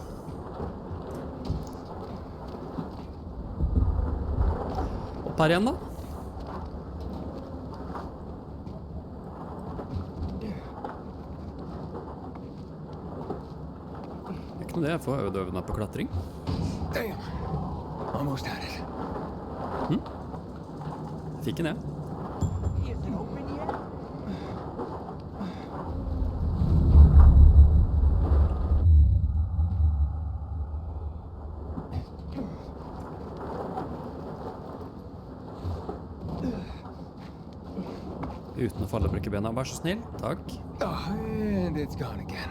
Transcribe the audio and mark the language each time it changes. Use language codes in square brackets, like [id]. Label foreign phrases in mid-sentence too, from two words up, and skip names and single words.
[no] Opp her igjen da. Ikke noe det, jeg får øve meg på klatring. [en] Damn. Almost had it. [no] Fikk den, jeg. Uten å falle og bruke bena, vær så snill. Takk. [en] Oh, and it's gone again.